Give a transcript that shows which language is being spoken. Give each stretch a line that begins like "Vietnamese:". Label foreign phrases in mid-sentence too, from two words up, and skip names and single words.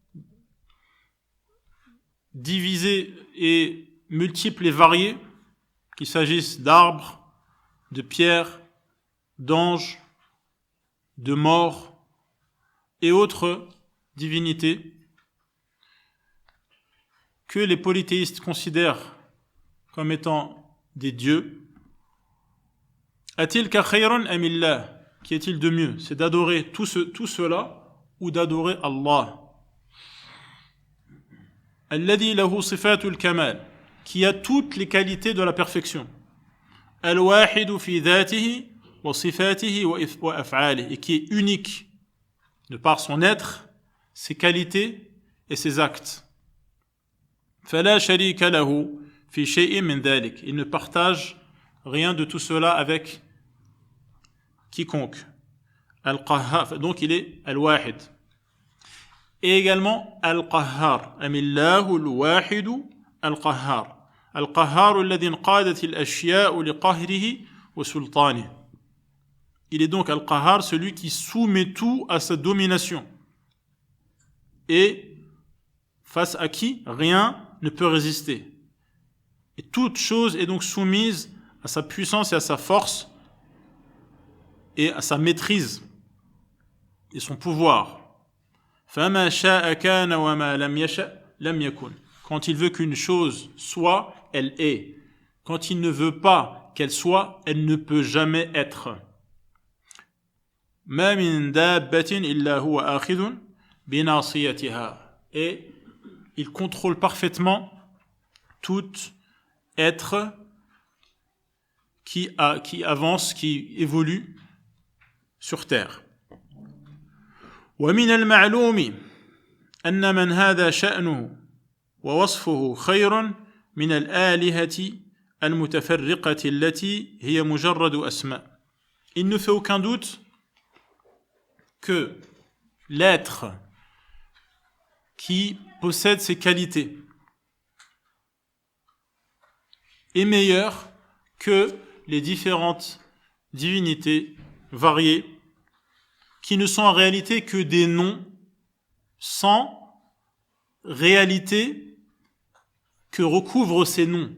French: divisés et multiples et variés, qu'il s'agisse d'arbres, de pierres, d'anges, de morts et autres divinités que les polythéistes considèrent comme étant des dieux.
Arabic: أتلك خير أم الله,
French: qui est-il de mieux? C'est d'adorer tout cela ou d'adorer Allah.
Arabic: الذي له صفة الكمال,
French: qui a toutes les qualités de la perfection.
Arabic: الواحد في ذاته وصفاته وأفعاله,
French: et qui est unique de par son être, ses qualités et ses actes.
Arabic: فلا شريك له في شيء من ذلك,
French: il ne partage rien de tout cela avec quiconque. Al-Qahhar, donc il est Al-Wahid. Et également Al-Qahhar.
Arabic: أم الله الواحد القهار. القهار الذي انقادت الأشياء لقهره وسلطانه.
French: Il est donc Al-Qahhar, celui qui soumet tout à sa domination. Et face à qui rien ne peut résister. Et toute chose est donc soumise à sa puissance et à sa force et à sa maîtrise et son pouvoir.
Arabic: فَمَا شَاءَ كَانَ وَمَا لَمْ يَشَأْ لَمْ يَكُنْ.
French: Quand il veut qu'une chose soit, elle est. Quand il ne veut pas qu'elle soit, elle ne peut jamais être.
Arabic: مَا مِن دَابَّةٍ إِلَّا هُوَ آخِذٌ بِنَاصِيَتِهَا.
French: Et il contrôle parfaitement tout être qui avance, qui évolue sur terre.
Arabic: ومن المعلوم أن من هذا شأنه ووصفه خير من الآلهة المتفرقة التي هي مجرد أسماء.
French: Il ne fait aucun doute que l'être qui possède ces qualités est meilleur que les différentes divinités variées qui ne sont en réalité que des noms sans réalité que recouvrent ces noms.